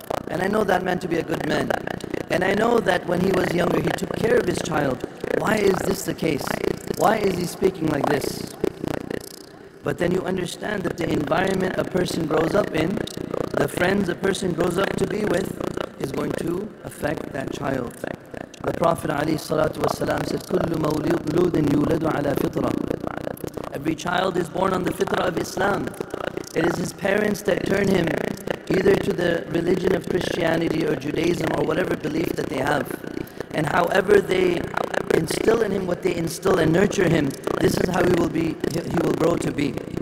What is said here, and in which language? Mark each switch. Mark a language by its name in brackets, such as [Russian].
[English] And I know that man to be a good man. And I know that when he was younger, he took care of his child. Why is this the case? Why is he speaking like this? But then you understand that the environment a person grows up in, the friends a person grows up to be with, is going to affect that child. The Prophet ﷺ said, [Arabic] كُلُّ مَوْلُودٍ يُولَدُ عَلَى فِطْرَةٍ. [English] Every child is born on the fitrah of Islam. It is his parents that turn him either to the religion of Christianity or Judaism or whatever belief that they have. And however they instill in him what they instill and nurture him, this is how he will grow to be.